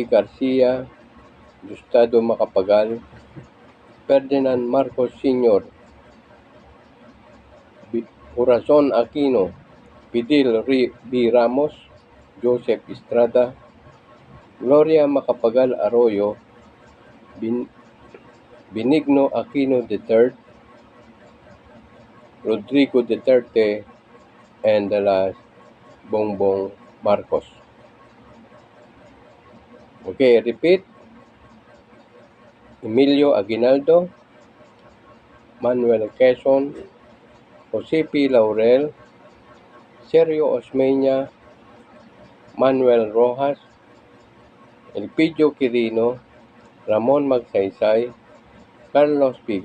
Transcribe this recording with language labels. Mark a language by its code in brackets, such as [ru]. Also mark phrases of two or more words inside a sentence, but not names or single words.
[en] Garcia, Gustavo Macapagal, Ferdinand Marcos Sr., Corazon Aquino, Fidel B. Ramos, Joseph Estrada, Gloria Macapagal Arroyo, Benigno Aquino III, Rodrigo Duterte, and the last, Bongbong Marcos. Okay, repeat: Emilio Aguinaldo, Manuel Quezon, Jose P. Laurel, Sergio Osmeña, Manuel Rojas, Elpidio Quirino, Ramon Magsaysay, Carlos P.